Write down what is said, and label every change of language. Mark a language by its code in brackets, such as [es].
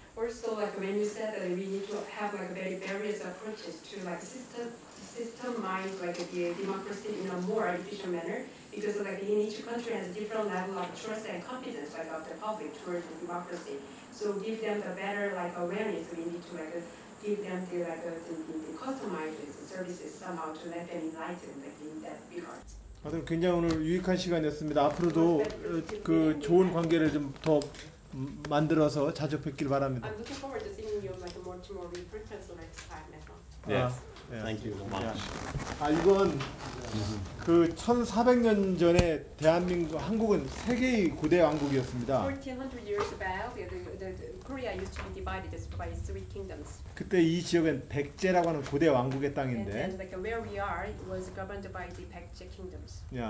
[en] Also, like when you said that we need to have like very various approaches to like systemize like the democracy in a more efficient manner, because like in each country has a different level of trust and confidence like of the public towards the democracy. So give them the better like awareness. We need to like give them the like the customized services somehow to let them enlighten like in that regard. [ko] 하여튼 굉장히 오늘 유익한 시간이었습니다. 앞으로도 그 좋은 관계를 좀 더 만들어서 자주 뵙길 바랍니다. [en] I'm looking forward to seeing you like more frequently next time as well. Yes. Thank you so much. [ko] 이건 그 1400년 전에 대한민국 한국은 세계의 고대 왕국이었습니다. [en] 1400 years back, Korea used to be divided by three kingdoms. [ko] 그때 이 지역은 백제라고 하는 고대 왕국의 [en] And [ko] 땅인데, [en] then like where we are was governed by the Baekje kingdoms.